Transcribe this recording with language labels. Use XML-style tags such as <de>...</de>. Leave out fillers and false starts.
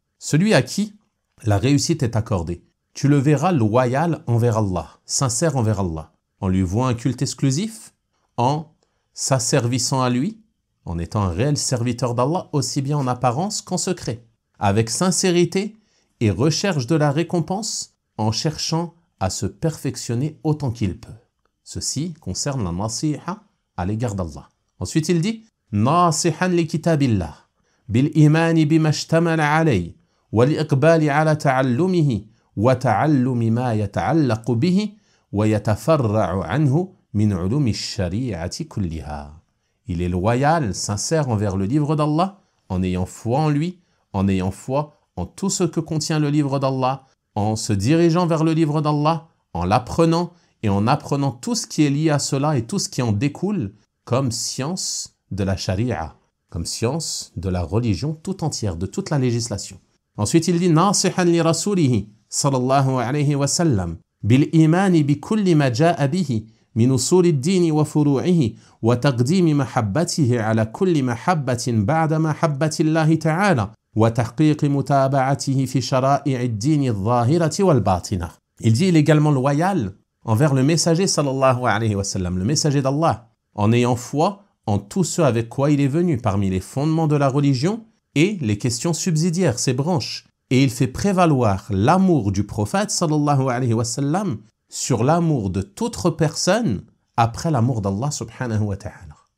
<fr>Celui à qui la réussite est accordée, tu le verras loyal envers Allah, sincère envers Allah, en lui vouant un culte exclusif, en s'asservissant à lui, en étant un réel serviteur d'Allah, aussi bien en apparence qu'en secret, avec sincérité et recherche de la récompense, en cherchant à se perfectionner autant qu'il peut. Ceci concerne la nasiha à l'égard d'Allah. Ensuite il dit «</fr> <ar>Nasihan li kitabillah, bil imani bima ishtamala alayh, والإقبال على تعلمه وتعلم ما يتعلق به ويتفرع عنه من علوم الشريعة كلها.</ar> <fr>Il est loyal, sincère envers le livre d'Allah, en ayant foi en lui, en ayant foi en tout ce que contient le livre d'Allah, en se dirigeant vers le livre d'Allah, en l'apprenant et en apprenant tout ce qui est lié à cela et tout ce qui en découle comme science de la charia, comme science de la religion tout entière, de toute la législation. Ensuite, il dit</fr> <ar>ناصحا لرسوله صلى الله عليه وسلم بالإيمان بكل ما جاء به من أصول الدين وفروعه وتقديم محبته على كل محبة بعد محبة الله تعالى وتحقيق متابعته في شرائع الدين الظاهرة والباطنة.</ar> <fr>Il dit il est également loyal envers le messager sallallahu alayhi wa sallam, le messager d'Allah, en ayant foi en tout ce avec quoi il est venu parmi les fondements de la religion et les questions subsidiaires, ses branches. Et il fait prévaloir l'amour du prophète sallallahu alayhi wa sallam sur l'amour de toute autre personne après l'amour d'Allah subhanahu wa ta'ala.</fr>